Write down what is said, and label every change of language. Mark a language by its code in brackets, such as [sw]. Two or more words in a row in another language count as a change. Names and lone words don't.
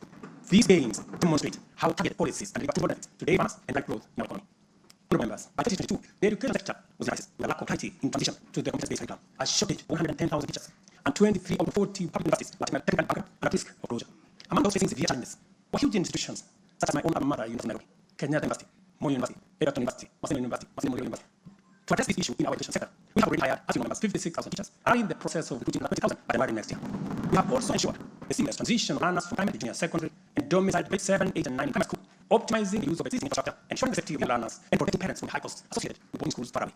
[en] These gains demonstrate how targeted policies and effective benefits to dairy farmers and drive growth in our economy. Honourable members, by 2022, the education sector was crisis with a lack of clarity in transition to the competence-based curriculum, a shortage of 110,000 teachers, and 23 out of 40 public universities were technical bankrupt and at risk of closure. Among those facing severe challenges were huge institutions such as my own alma mater, University of Nairobi, Kenyatta University, Moi University, Egerton University, Maseno University, Maseno Muliro University. To address this issue in our education sector, we have already hired, as you know, members, 56,000 teachers, and are in the process of recruiting 20,000 by January next year. We have also ensured the seamless transition of learners from primary to junior secondary and domiciled grade 7, 8, and 9 in primary school, optimizing the use of existing infrastructure, ensuring the safety of young learners, and protecting parents from the high costs associated with boarding schools far away.